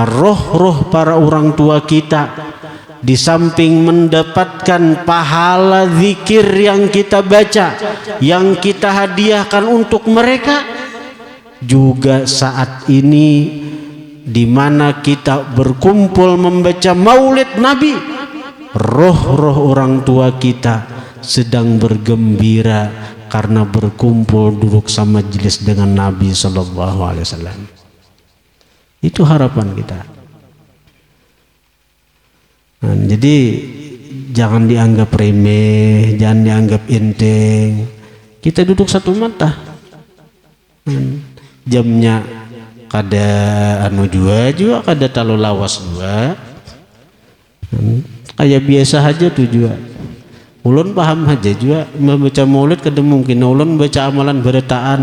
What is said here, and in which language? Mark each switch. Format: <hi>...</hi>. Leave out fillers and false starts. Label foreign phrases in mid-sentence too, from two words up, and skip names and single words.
<id>roh-roh para orang tua kita di samping mendapatkan pahala zikir yang kita baca, yang kita hadiahkan untuk mereka, juga saat ini di mana kita berkumpul membaca Maulid Nabi, roh-roh orang tua kita sedang bergembira karena berkumpul duduk sama majelis dengan Nabi</id> <ar>sallallahu alaihi wasallam.</ar> <id>Itu harapan kita. Nah, jadi jangan dianggap remeh, jangan dianggap enteng. Kita duduk satu mata.</id> <bjn>Jamnya kada anu juga kada talo lawas juga. Kayak biasa aja tuh juga. Ulun paham aja juga membaca Maulid kada mungkin ulun baca amalan beretaan.</bjn>